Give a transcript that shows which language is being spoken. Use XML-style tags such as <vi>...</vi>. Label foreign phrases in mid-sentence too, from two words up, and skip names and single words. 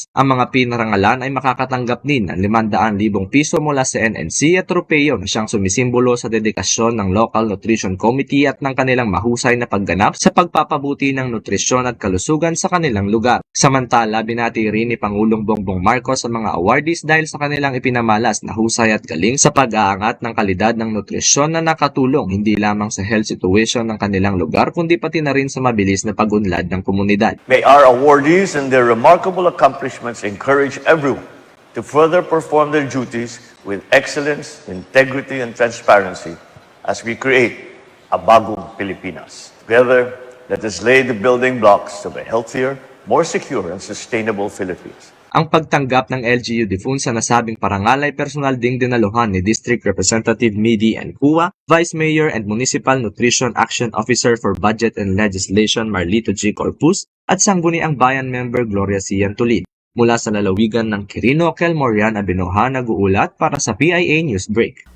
<tl>Ang mga pinarangalan ay makakatanggap din ng 500,000 piso mula sa NNC at tropeyo na siyang sumisimbolo sa dedikasyon ng Local Nutrition Committee at ng kanilang mahusay na pagganap sa pagpapabuti ng nutrisyon at kalusugan sa kanilang lugar. Samantala, binati rin ni Pangulong Bongbong Marcos sa mga awardees dahil sa kanilang ipinamalas na husay at galing sa pag-aangat ng kalidad ng nutrisyon na nakatulong hindi lamang sa</tl> <en>health situation</en> <tl>ng kanilang lugar kundi pati na rin sa mabilis na pag-unlad ng komunidad.</tl> <en>May our awardees and their remarkable accomplishments encourage everyone to further perform their duties with excellence, integrity, and transparency as we create a bagong Pilipinas. Together, let us lay the building blocks of a healthier, more secure, and sustainable Philippines.</en> <tl>Ang pagtanggap ng LGU Difun sa nasabing parangal ay personal ding dinaluhan ni</tl> <en>District Representative</en> <tl>Midi Encua,</tl> <en>Vice Mayor and Municipal Nutrition Action Officer for Budget and Legislation</en> <tl>Marlito G. Corpus at Sangguniang Bayan Member Gloria Cian Tulid. Mula sa lalawigan ng Quirino, Kel Morian Abinoha nag-uulat para sa PIA Newsbreak.</tl>